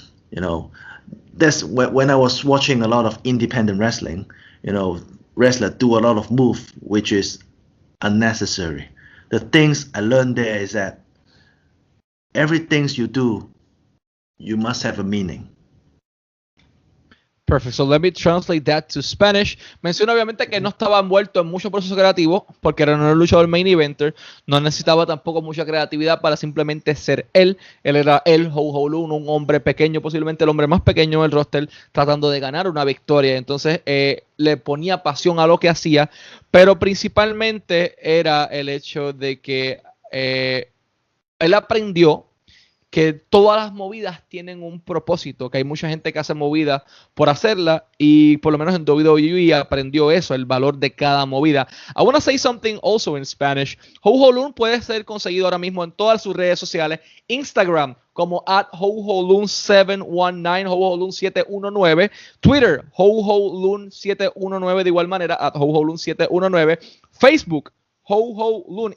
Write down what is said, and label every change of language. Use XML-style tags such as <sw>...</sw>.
<en>You know, that's when I was watching a lot of independent wrestling, you know, wrestlers do a lot of move which is unnecessary. The things I learned there is that everything you do, you must have a meaning. Perfect. So let me translate that to Spanish.</en> <es>Menciona obviamente que no estaba envuelto en mucho proceso creativo porque era un luchador main eventer. No necesitaba tampoco mucha creatividad para simplemente ser él. Él era Ho Lun, un hombre pequeño, posiblemente el hombre más pequeño del roster, tratando de ganar una victoria. Entonces le ponía pasión a lo que hacía, pero principalmente era el hecho de que él aprendió que todas las movidas tienen un propósito, que hay mucha gente que hace movidas por hacerla, y por lo menos en WWE aprendió eso, el valor de cada movida.</es> <en>I want to say something also in Spanish.</en> <es>Ho Lun puede ser conseguido ahora mismo en todas sus redes sociales, Instagram como @HoHoLun719, HoHoLun719, Twitter, HoHoLun719, de igual manera, @HoHoLun719, Facebook, Ho Lun.</es>